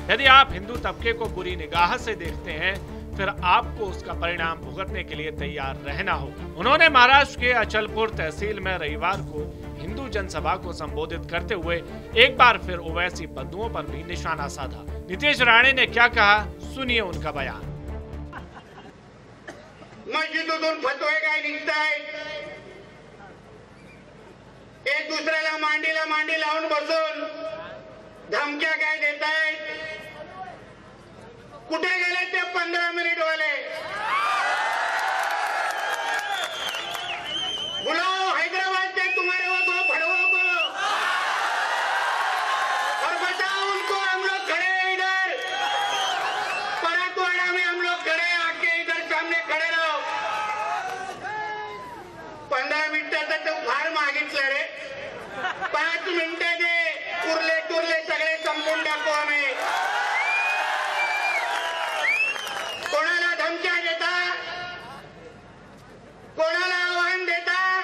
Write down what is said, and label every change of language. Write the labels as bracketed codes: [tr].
[hi] यदि आप हिंदू तबके को बुरी निगाह से देखते हैं फिर आपको उसका परिणाम भुगतने के लिए तैयार रहना होगा. उन्होंने महाराष्ट्र के अचलपुर तहसील में रविवार को हिंदू जनसभा को संबोधित करते हुए एक बार फिर ओवैसी बंधुओं पर भी निशाना साधा. नीतीश राणे ने क्या कहा, सुनिए उनका बयान. [mr] मस्जिदीतून फतवे काय निघतायत, एक दुसऱ्याला मांडीला मांडी लावून बसून धमक्या काय देतायत? कुठे गेले ते 15 मिनिट वाले? [hi] बुलाओ हैदराबाद से तुम्हारे वो भड़वों को और बताओ उनको हम लोग खड़े हैं इधर परातवाड़ा में, हम लोग खड़े हैं, आके इधर सामने खड़े रहो. [mr] 15 मिनिटाचं तो फार मागितलं रे, 5 मिनिटं दे, उरले टुरले सगळे संपून टाकू आम्ही. कोणाला धमक्या देता, कोणाला आव्हान देता?